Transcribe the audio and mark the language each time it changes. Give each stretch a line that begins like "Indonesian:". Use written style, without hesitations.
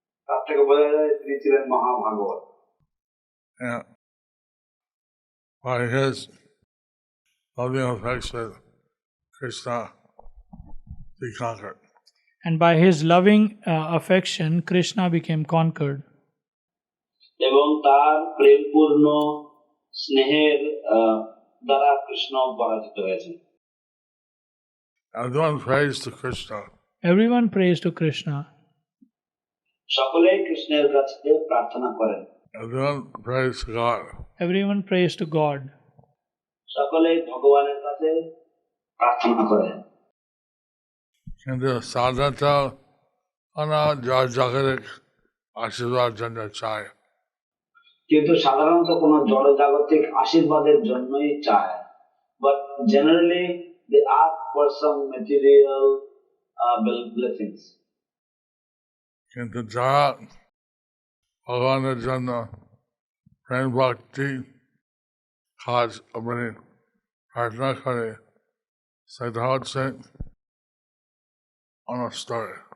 Bangla: তার থেকে বোঝা যায় তিনি ছিলেন মহাভাগবত।
English: And by his loving affection, Krishna be conquered. And by his loving affection, Krishna became conquered.
Bangla: এবং তার প্রেমপূর্ণ স্নেহের দ্বারা কৃষ্ণ পরাজিত হয়েছেন।
English: Everyone prays to Krishna. Everyone prays to Krishna.
Bangla: সকলেই কৃষ্ণের কাছে প্রার্থনা করেন।
English: Everyone prays to God. Everyone prays to God.
Bangla: সকলেই ভগবানের কাছে প্রার্থনা করেন। কিন্তু সাধারণত জগৎ আশীর্বাদ জন্য চায়। কিন্তু সাধারণত কোন জড়জাগতিক আশীর্বাদের জন্যই চায়।
English: But generally they ask for some material blessings.
Bangla: কিন্তু যারা ভগবানের জন্য প্রেম ভক্তি কাজ প্রার্থনা করে সেটা হচ্ছে অন্য স্তরে।